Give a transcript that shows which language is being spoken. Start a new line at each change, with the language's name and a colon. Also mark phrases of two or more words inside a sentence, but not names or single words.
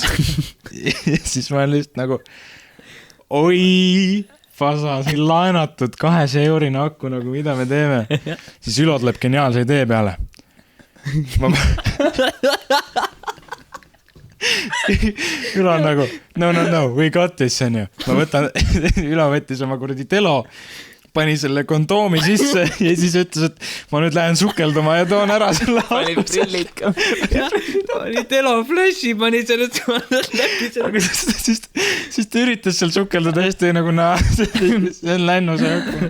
Estonian: Ja siis ma lihtsalt nagu oi... Fasa, siin laenatud 200-eurine aku, nagu mida me teeme. Siis Ülo tuleb geniaalse idee peale. Ülo on nagu,
English: no, we got this,
Estonian: on ju. Ma võtan, Ülo võttis oma kuradi telo, pani selle kondoomi sisse ja siis ütles, et ma nüüd lähen sukelduma ja toon ära selle prillid ka. Ta oli teloflashi, pani sellest läbi. Siis ta üritas seal sukelduda hästi nagu see on lännus õhku.